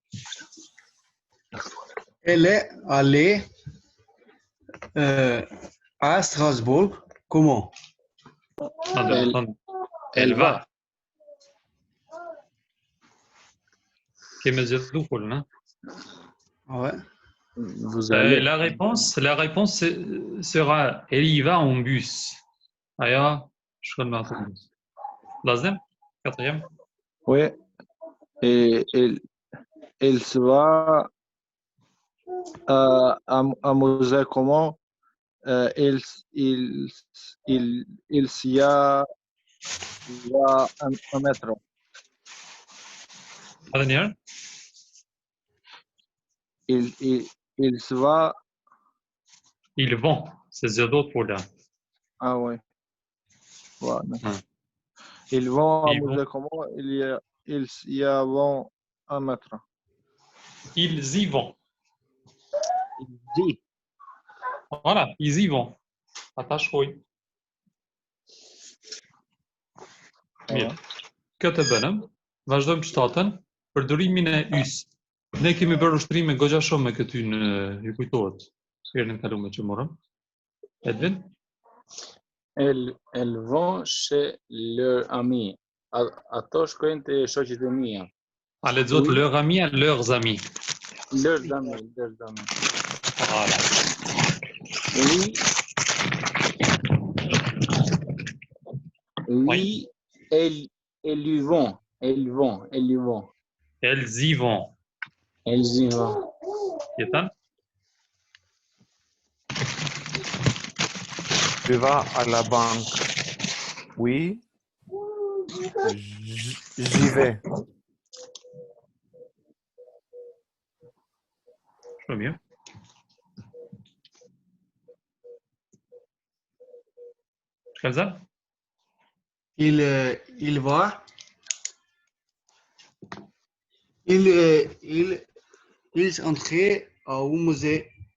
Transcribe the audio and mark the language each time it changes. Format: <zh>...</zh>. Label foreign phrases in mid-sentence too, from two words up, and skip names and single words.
<fr>Elle est allée à Strasbourg comment? Elle va.</fr> <sq>Kemi zgjedhur folën, ha?</sq> <fr>Ouais. Vous allez. La réponse sera elle y va en bus.</fr> <sq>Ajo shkon me autobus. Lazem?</sq> <fr>Quatrième. Oui. Et il se va à musée comment il s'y a un métro. La dernière. Il se va. Ils vont. C'est</fr> <sq>zgjedhur folja.</sq> <fr>Ah oui. Voilà. Ah. Ils vont à Ils vont. musée comment ils y vont un métro. Ils y vont. Dit. Voilà, ils y vont. Attache shkoj.</fr> <sq>Mirë. Këtë bënëm, vazhdojmë shtatën, përdorimin e ys. Ne kemi bërë ushtrime goxha shumë me këty në ju kujtohet. Herën e kaluar që morëm. Edvin?</sq> <fr>Elles vont chez leur ami.</fr> <sq>Ato shkojnë te shoqjet e mia. A lexohet</sq> <fr>Oui. leurs amis, leurs amis. Leurs amis. Voilà. Oui. Oui, elles y vont. Elles y vont. Elles y vont. Elles y vont. Jetan? Tu vas à la banque. Oui. J'y vais.</fr> <sq>Shumë mirë. Shkelzan?</sq> <fr>Il va. Ils entraient au musée.</fr>